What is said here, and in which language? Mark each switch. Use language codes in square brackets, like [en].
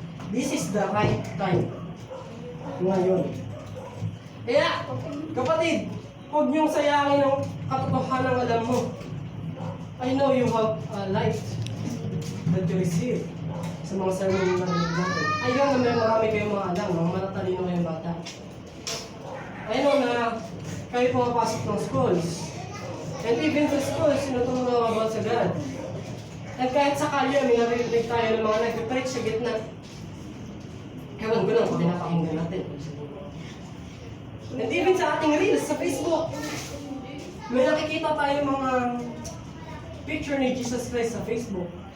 [en] This is the right time. [tl] Ngayon. Kaya, kapatid, huwag niyong sayangin ang katotohanan ng alam mo. [en] I know you have a light that you receive [tl] sa mga sermon na narinig natin. I know na may marami kayong mga alam, mga matatalino kayong bata. I know na kayo pumapasok ng schools. And even sa schools, sinuturo na about sa God. At kahit sa kalye, may narinig tayo ng mga nag-preach sa gitna. Ewan ko lang kung pinapakinggan natin. [en] And even [tl] sa ating reels sa Facebook, may nakikita tayo mga picture ni Jesus Christ sa Facebook.